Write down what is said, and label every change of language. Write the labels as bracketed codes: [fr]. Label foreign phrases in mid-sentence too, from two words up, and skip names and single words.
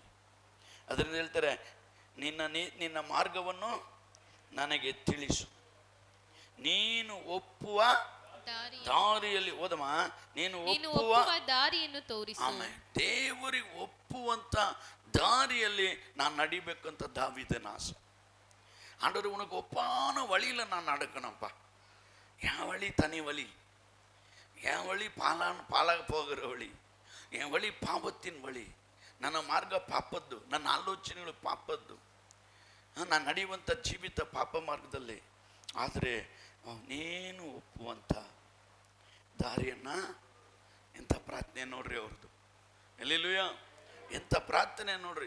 [kn] ಅದರಿಂದ ಹೇಳ್ತಾರೆ, ನಿನ್ನ ಮಾರ್ಗವನ್ನು ನನಗೆ ತಿಳಿಸು, ನೀನು ಒಪ್ಪುವ ದಾರಿಯಲ್ಲಿ ಓದಮ್ಮ, ನೀನು ಒಪ್ಪುವ ದಾರಿಯನ್ನು ತೋರಿಸು. ಆಮೇಲೆ ದೇವರಿಗೆ ಒಪ್ಪುವಂತ ದಾರಿಯಲ್ಲಿ ನಾನು ನಡಿಬೇಕಂತ ದಾವೀದನ ಆಸೆ. [ta] ஆண்டவர் உனக்கு ஒப்பான வழியில் நான் நடக்கணும்ப்பா. என் வழி தனி வழி, என் வழி பாலாக போகிற வழி, என் வழி ಪಾಪத்தின் வழி, [kn] ನನ್ನ ಮಾರ್ಗ ಪಾಪದ್ದು, ನನ್ನ ಆಲೋಚನೆಗಳು ಪಾಪದ್ದು, ನಾನು ನಡೆಯುವಂಥ ಜೀವಿತ ಪಾಪ ಮಾರ್ಗದಲ್ಲಿ. ಆದರೆ ನೀನು ಒಪ್ಪುವಂಥ ದಾರಿಯನ್ನು, ಎಂಥ ಪ್ರಾರ್ಥನೆ ನೋಡ್ರಿ ಅವ್ರದ್ದು. ಎಲ್ಲಿಲೂಯ, ಎಂಥ ಪ್ರಾರ್ಥನೆ ನೋಡ್ರಿ.